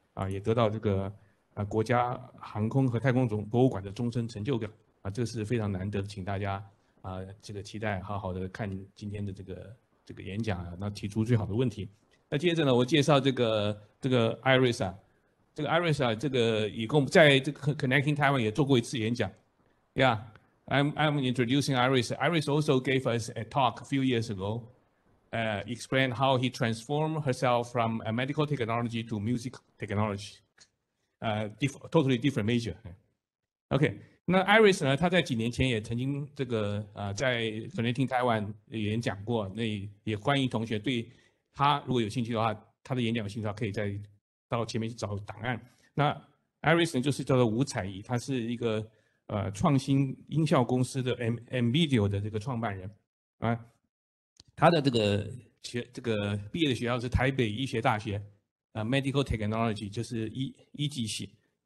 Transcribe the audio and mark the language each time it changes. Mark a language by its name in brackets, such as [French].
[Chinese] 也得到这个国家航空和太空博物馆的终身成就表这是非常难得，请大家这个期待好好的看今天的这个演讲那提出最好的问题。那接着呢，我介绍这个 Iris 这个 Iris 这个以共在这个 Connecting Taiwan 也做过一次演讲。 [English] Yeah, I'm introducing Iris. Iris also gave us a talk a few years ago. Explain how he transformed herself from a medical technology to music technology, totally different major. [Chinese] OK， 那 Iris 呢？她在几年前也曾经这个在 Connecting Taiwan 演讲过，那也欢迎同学对她如果有兴趣的话，她的演讲有兴趣的话，可以再到前面去找档案。那 Iris 呢，就是叫做吴彩怡，她是一个创新音效公司的 MVideo 的这个创办人他的这个毕业的学校是台北医学大学Medical Technology， 就是医技系。